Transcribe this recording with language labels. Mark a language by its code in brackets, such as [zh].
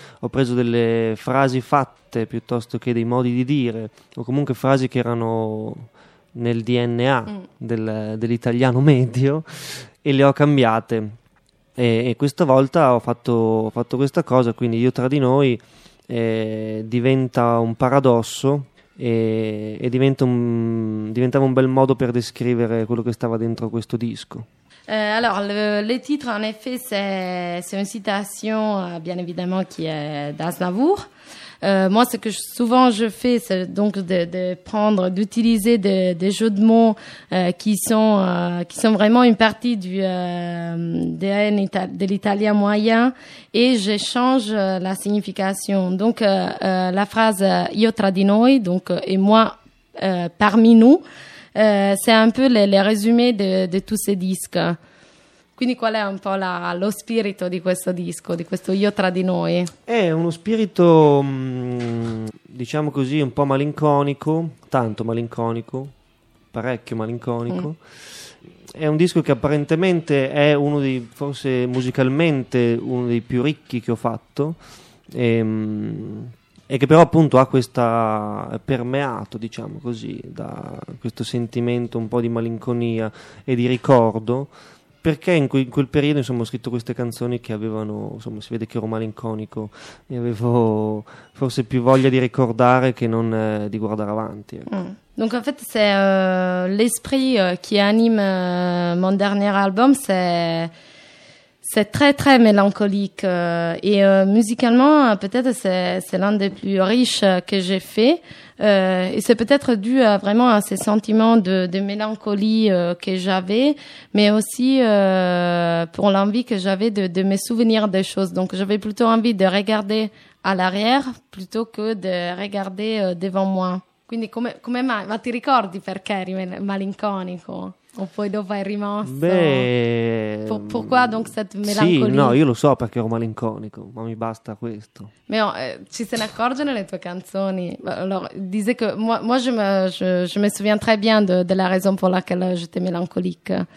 [it] Ho preso delle frasi fatte piuttosto che dei modi di dire, o comunque frasi che erano nel DNA dell'italiano medio, e le ho cambiate, e questa volta ho fatto questa cosa, quindi Io tra di noi diventa un paradosso, e diventava un bel modo per descrivere quello che stava dentro questo disco. [fr] Alors, le titre, en effet, c'est une citation, bien évidemment, qui est d'Aznavour. Moi, ce que souvent je fais, c'est donc d'utiliser des jeux de mots qui sont vraiment une partie du de l'italien moyen, et j'échange la signification. Donc, la phrase « Io tra di noi », donc « et moi parmi nous », c'est un peu le résumé de tous ces disques. [it] Quindi qual è un po' lo spirito di questo disco, di questo Io tra di noi? È uno spirito, diciamo così, un po' malinconico, tanto malinconico, parecchio malinconico. È un disco che apparentemente è uno dei, forse musicalmente, uno dei più ricchi che ho fatto, e che però appunto ha questa, è permeato, diciamo così, da questo sentimento un po' di malinconia e di ricordo. Perché in quel periodo, insomma, ho scritto queste canzoni che avevano, insomma, si vede che ero malinconico e avevo forse più voglia di ricordare che non di guardare avanti. [fr] Donc en fait c'est l'esprit qui anime mon dernier album, c'est très très mélancolique, et musicalement peut-être c'est l'un des plus riches que j'ai fait. Et c'est peut-être dû vraiment à ces sentiments de mélancolie que j'avais, mais aussi pour l'envie que j'avais de me souvenir des choses. Donc j'avais plutôt envie de regarder à l'arrière plutôt que de regarder devant moi. [it] Quindi come mai? Ma ti ricordi perché eri malinconico? O poi dopo è rimasto. Beh, [fr] pourquoi donc cette mélancolie? [it] Sì, no, io lo so perché ero malinconico, ma mi basta questo. Ma ci se ne accorge nelle tue canzoni. Allora, dice che [fr] moi je me souviens très bien de la raison pour laquelle j'étais mélancolique.